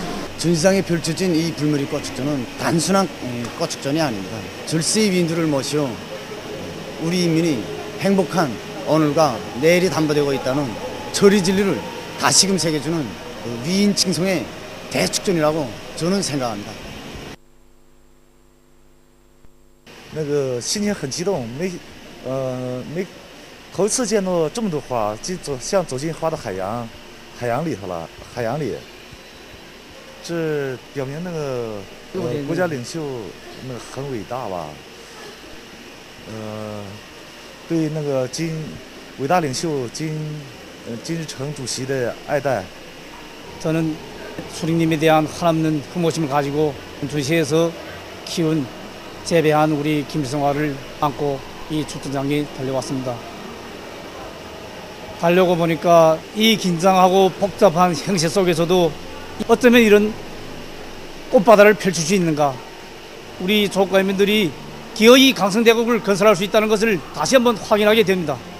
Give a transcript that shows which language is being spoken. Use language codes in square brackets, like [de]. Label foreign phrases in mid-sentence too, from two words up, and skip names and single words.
[ko] 전시장에 펼쳐진 이 불멸의 꽃축전은 단순한 꽃축전이 아닙니다. 절세의 위인들을 모시어 우리 인민이 행복한 오늘과 내일이 담보되고 있다는 절의 진리를 다시금 새겨주는 위인 칭송의 대축전이라고 저는 생각합니다. [zh] 那个心情很激动，没头一次见到这么多花，像走进花的海洋里头了，海洋里，这表明那个国家领袖那个很伟大吧，对那个伟大领袖金日成主席的爱戴。 [ko] 저는 수령님에 대한 한없는 흠모심을 가지고 전시에서 키운 재배한 우리 김일성화를 안고 이 축전장에 달려왔습니다. 달려고 보니까 이 긴장하고 복잡한 형세 속에서도 어쩌면 이런 꽃바다를 펼칠 수 있는가, 우리 조국가민들이 기어이 강성대국을 건설할 수 있다는 것을 다시 한번 확인하게 됩니다.